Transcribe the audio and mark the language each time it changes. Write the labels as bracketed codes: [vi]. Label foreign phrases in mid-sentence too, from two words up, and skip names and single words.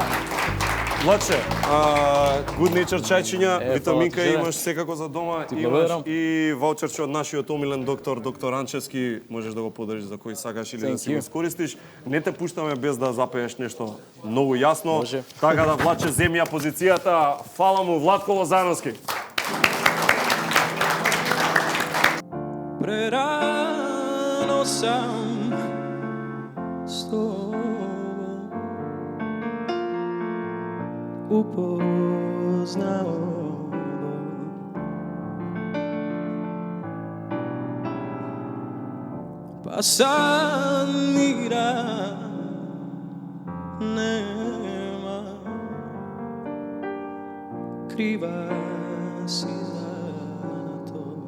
[mk] Владче, Good Nature чајчиња, витаминка фала ти, имаш секако за дома, Ти имаш благодарам. и ваучерче од нашиот омилен доктор Анчевски, можеш да го подариш за кој сакаш или да [en] Thank [mk] си го [en] you. [mk] искористиш. Не те пуштаме без да запееш нешто многу јасно. Може. Така да Владче земи ја позицијата. Фала му Владко Лозановски. [sr] Prerano sam s tobom upoznao pa sad mira nema, kriva si za to.